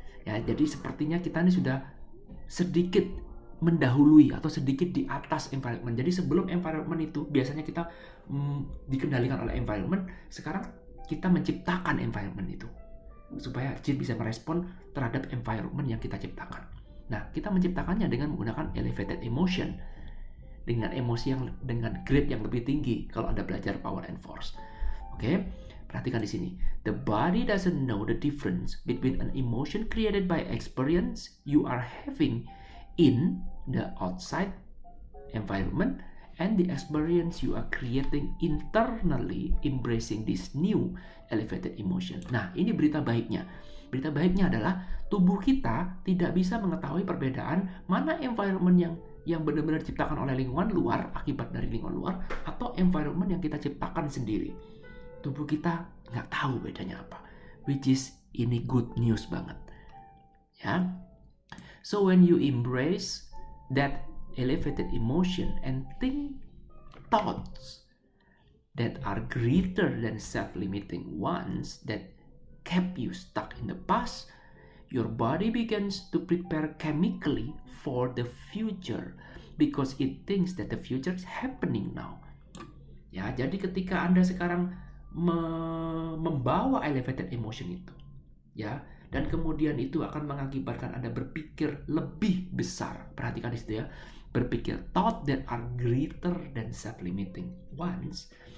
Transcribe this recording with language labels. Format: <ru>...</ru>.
<id>Ya, jadi sepertinya kita ini sudah sedikit mendahului atau sedikit di atas environment. Jadi sebelum environment itu biasanya kita dikendalikan oleh environment, sekarang kita menciptakan environment itu supaya jin bisa merespon terhadap environment yang kita ciptakan. Nah, kita menciptakannya dengan menggunakan elevated emotion, dengan emosi yang dengan grade yang lebih tinggi kalau Anda belajar power and force. Oke, perhatikan di sini.</id> <en>The body doesn't know the difference between an emotion created by experience you are having in the outside environment and the experience you are creating internally embracing this new elevated emotion.</en> <id>Nah, ini berita baiknya. Berita baiknya adalah tubuh kita tidak bisa mengetahui perbedaan mana environment yang benar-benar diciptakan oleh lingkungan luar, akibat dari lingkungan luar, atau environment yang kita ciptakan sendiri. Tubuh kita nggak tahu bedanya apa.</id> <en>Which is,</en> <id>ini</id> <en>good news</en> <id>banget. Ya.</id> <en>So when you embrace that elevated emotion and think thoughts that are greater than self-limiting ones that kept you stuck in the past, your body begins to prepare chemically for the future because it thinks that the future is happening now.</en> <id>Ya, jadi ketika Anda sekarang membawa elevated emotion itu, ya, dan kemudian itu akan mengakibatkan Anda berpikir lebih besar. Perhatikan di situ ya. Berpikir</id> <en>thought that are greater than self-limiting ones.</en>